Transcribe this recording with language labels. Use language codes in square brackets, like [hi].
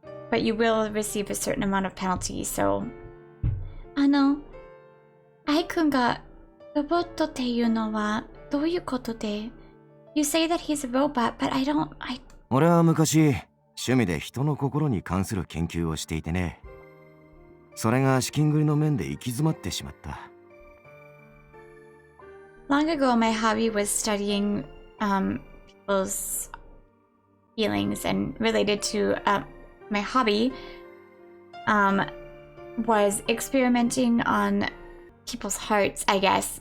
[en] But you will receive a certain amount of penalty, so... [ja] 愛くんがロボットっていうのはどういうことで [en] You say that he's a robot, but I don't... [ja] 俺は昔趣味で人の心に関する研究をしていてね。それが資金繰りの面で行き詰まってしまった。 [en] Long ago, my hobby was studying people's feelings, and related to my hobby was experimenting on people's hearts, I guess.